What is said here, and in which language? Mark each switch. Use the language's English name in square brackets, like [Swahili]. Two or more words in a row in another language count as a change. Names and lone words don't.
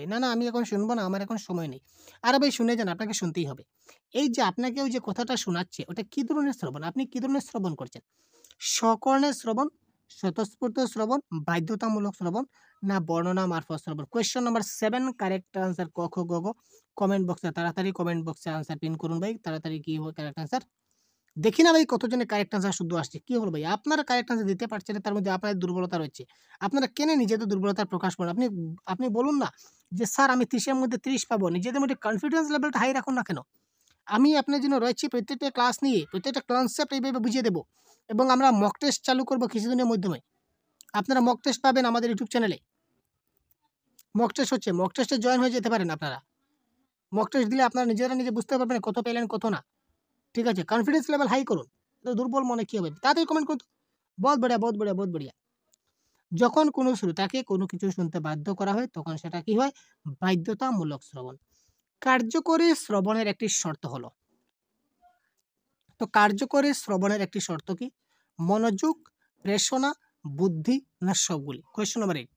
[Bangla] না, না আমি এখন শুনবো না, আমার এখন সময় নেই। আরে ভাই শুনে যান, আপনাকে শুনতেই হবে। এই যে আপনাকে ওই যে কথাটা শোনাচ্ছে, ওটা কি ধরনের শ্রবণ? আপনি কি ধরনের শ্রবণ করছেন? সকর্ণের শ্রবণ, স্বতঃস্ফূর্ত শ্রবণ, বাধ্যতামূলক শ্রবণ না বর্ণনা মারফত শ্রবণ? [English] question number [Bangla] 7 [English] correct answer [Bangla] ক, খ, গ, ঘ। [English] comment box [Bangla] তাড়াতাড়ি [English] comment box answer pin [Bangla] করুন ভাই। তাড়াতাড়ি কি হবে [English] correct answer? [Bangla] দেখি না ভাই কতজনের [English] correct answer [Bangla] শুদ্ধ আসছে। কি হলো ভাই? আপনারা [English] correct answer [Bangla] দিতে পারছেন না, তার মধ্যে আপনাদের দুর্বলতা রয়েছে। আপনারা কেন নিজেদের দুর্বলতার প্রকাশ করেন? আপনি বলুন না যে, "স্যার আমি 30 এর মধ্যে 30 পাবো।" নিজেদের মধ্যে [English] confidence level high [Bangla] রাখুন না কেন? আমি আপনার জন্য রয়েছি প্রত্যেকটা ক্লাস নিয়ে, প্রত্যেকটা কনসেপ্ট এইভাবে বুঝিয়ে দেব এবং আমরা [English] mock test [Bangla] চালু করব কিছুদিনের মাধ্যমে। আপনারা [English] mock test [Bangla] পাবেন আমাদের ইউটিউব চ্যানেলে। [English] mock test [Bangla] হচ্ছে, [English] mock test [Bangla] জয়েন হয়ে যেতে পারেন আপনারা। [English] mock test [Bangla] দিলে আপনারা নিজে বুঝতে পারবেন কত পেলেন, কত না। ঠিক আছে? [English] confidence level high [Bangla] করুন। তো দুর্বল মনে কি হবে? তাড়াতাড়ি কমেন্ট করুন তো। [Hindi] बहुत बढ़िया, बहुत बढ़िया, बहुत बढ़िया। [Bangla] যখন কোনো শ্রোতাকে কোনো কিছু শুনতে বাধ্য করা হয়, তখন সেটা কি হয়? বাধ্যতামূলক শ্রবণ। কার্যকরী শ্রবণের একটি শর্ত হলো, তো কার্যকরী শ্রবণের একটি শর্ত কি? মনোযোগ, প্রেষণা, বুদ্ধি না সবগুলি? [English] question number [Bangla] 8।